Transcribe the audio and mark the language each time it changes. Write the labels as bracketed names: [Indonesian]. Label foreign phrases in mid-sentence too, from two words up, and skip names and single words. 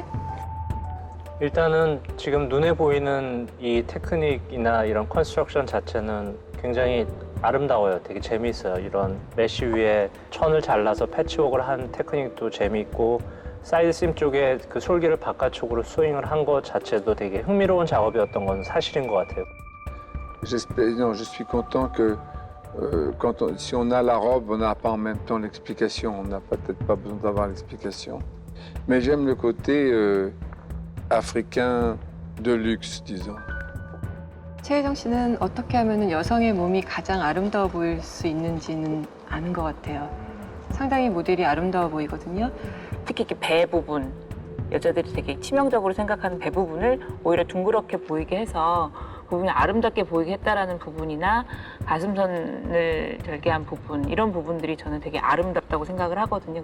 [Korean] 일단은 지금 눈에 보이는 이 테크닉이나 이런 컨스트럭션 자체는 굉장히 아름다워요. 되게 재미있어요. 이런 메쉬 위에 천을 잘라서 패치웍을 한 테크닉도 재미있고 [English] side seam [Korean] 쪽에 그 솔기를 바깥쪽으로 스윙을 한 것 자체도 되게 흥미로운 작업이었던 건 사실인 것 같아요. [French] Je suis content que si on a la robe, on n'a pas en même temps l'explication. On n'a peut-être pas besoin d'avoir l'explication. Mais j'aime le côté africain de luxe, disons. [Korean] 최혜정 씨는 어떻게 하면 여성의 몸이 가장 아름다워 보일 수 있는지는 아는 것 같아요. 상당히 모델이 아름다워 보이거든요. 특히 이렇게 배 부분, 여자들이 되게 치명적으로 생각하는 배 부분을 오히려 둥그렇게 보이게 해서 그 부분이 아름답게 보이게 했다라는 부분이나 가슴선을 절개한 부분, 이런 부분들이 저는 되게 아름답다고 생각을 하거든요.